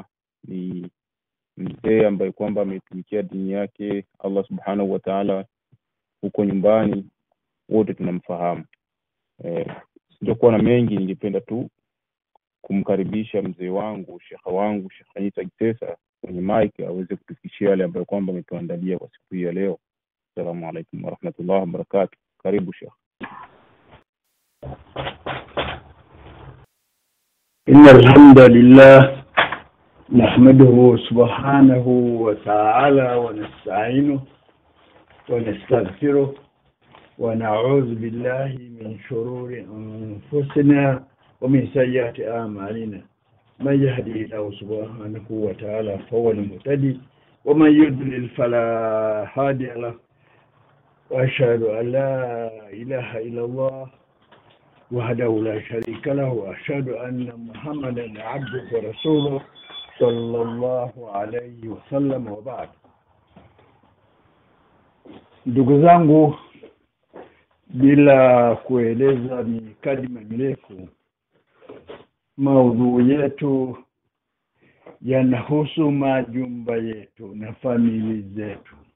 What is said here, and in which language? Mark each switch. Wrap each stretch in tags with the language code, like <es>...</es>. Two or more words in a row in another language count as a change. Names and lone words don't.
<sw>Ni mzee ambaye kwamba ametumikia dini yake Allah</sw> <ar>سبحانه وتعالى</ar> <sw>huko nyumbani, wote tunamfahamu. Sitakuwa na mengi, ningependa tu kumkaribisha mzee wangu, shekha wangu, Sheikh Isa Gisesa kwenye mic, aweze kutufikishia yale ambayo kwamba ametuandalia kwa siku hii ya leo.</sw> <ar>السلام عليكم ورحمة الله وبركاته.</ar> <sw>Karibu Sheikh.</sw> <ar>إن الحمد لله نحمده سبحانه وتعالى ونستعينه ونستغفره ونعوذ بالله من شرور أنفسنا ومن سيئات أعمالنا. من يهدي الله سبحانه وتعالى فهو المهتدي، ومن يضلل فلا هادي له. وأشهد أن لا إله إلا الله وحده لا شريك له، وأشهد أن محمدا عبده ورسوله صلى الله عليه وسلم. وبعد.</ar> <sw>Ndugu zangu, bila kueleza mikadima mirefu, maudhui yetu yanahusu majumba yetu na familia zetu,</sw>